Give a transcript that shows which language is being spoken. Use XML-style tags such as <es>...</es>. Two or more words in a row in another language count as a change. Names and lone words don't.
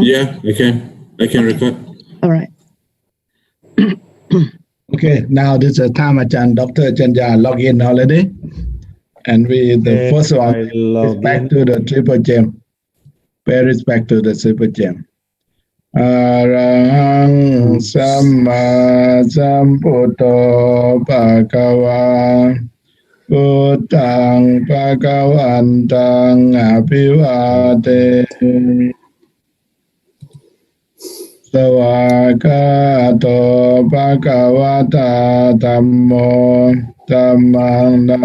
<en>Yeah, I can record. All right. Okay, now this is the time Ajahn Dr. Chanya log in already, and the first one is back to the triple gem. Where is back to the triple gem?</en> <pi>Arahang Samma Sambuddho Bhagava Buddhaṃ Bhagavantaṃ Abhivade Savakato Bhagavata Dhammo Dhammang</pi>